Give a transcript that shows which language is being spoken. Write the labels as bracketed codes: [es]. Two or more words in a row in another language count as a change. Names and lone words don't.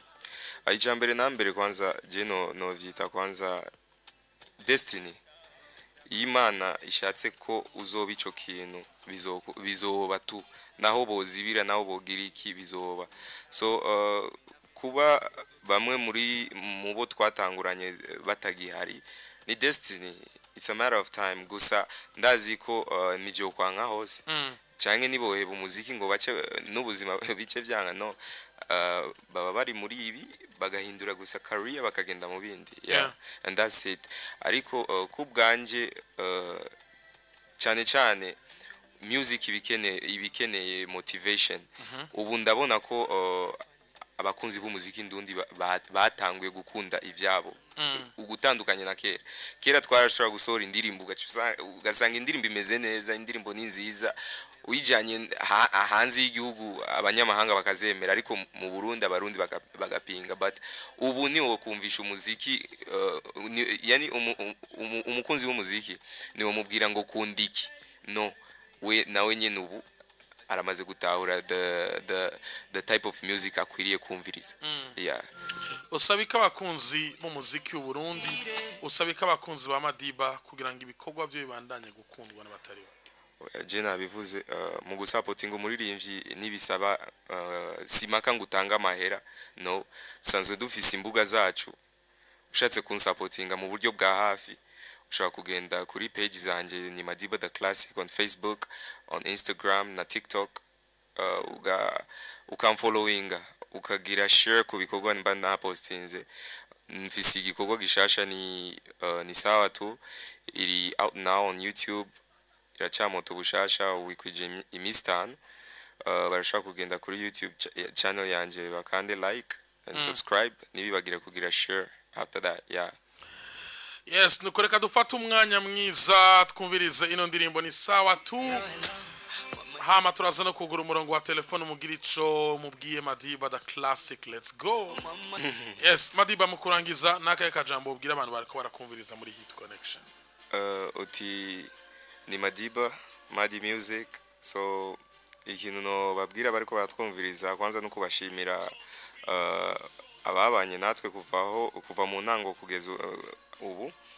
[rn] ijambere nambere kwanza je no vyita kwanza destiny Imana ishatse ko uzoba ico kintu bizoba tu naho bozibira naho bogira iki bizoba so kuba bamwe muri mubo twatanguranye batagihari ni destiny, [en] it's a matter of time. [rn] Gusa ndazi ko nivyo kwanka hose canke niboheba umuziki ngo bace n'ubuzima bice byanga no baba bari muri ibi bagahindura gusa career bakagenda mu bindi [en] and that's it. [rn] Ariko kubganje cyane cyane music ibikeneye motivation. Ubu ndabona ko abakunzi b'umuziki ndundi batanguye gukunda ivyabo ugutandukanye na kera twarashobora gusohora indirimbo ugasanga indirimbo imeze neza, indirimbo ni nziza uyijanye hanze y'igihugu abanyamahanga bakazemera, ariko mu Burundi abarundi bagapinga. But ubu ni wo kumvisha umuziki yani umukunzi w'umuziki ni wo mubwira ngo kundiki no we nawe nyene ubu aramaze gutahura [en] the type of music [rn] akwiriye kumviriza. Usabika abakunzi mu muziki w'u Burundi, usabika abakunzi ba Madiba kugira ngo ibikorwa byo bibandanye gukundwa n'abatari je nabivuze mu gusupportinga umuririmbyi nibisaba simaka ngutanga amahera no, sanzwe dufise imbuga zacu. Ushatse kunsupportinga mu buryo bwa hafi ushaka kugenda kuri page zanje ni Madiba the Classic [en] on Facebook, on Instagram [rn] na TikTok, ukamfollowinga ukagira share ku bikorwa mba na postinze. Mfise igikorwa gishasha ni sawa tu, iri [en] out now on YouTube, [rn] iracamoto bushasha wikwije imistano. Barashaka kugenda kuri YouTube channel yanje bakande [en] like and subscribe, [rn] nibibagira kugira share [en] after that. [rn] Yes, nukoreka dufata umwanya mwiza twumvirize ino ndirimbo ni sawa tu. Hama turaza no kugura umurongo wa telefone mugira ico mubwiye Madiba the Classic. [en] Let's go. [rn] Yes, Madiba mukurangiza nakaye kajambo ubwira abantu bariko barakumviriza muri Hit Connection. Uti ni Madiba, Madi Music. So ikintu no babwira bariko baratwumviriza kwanza nuko bashimira ababanye natwe kuva mu ntango kugeza ubu.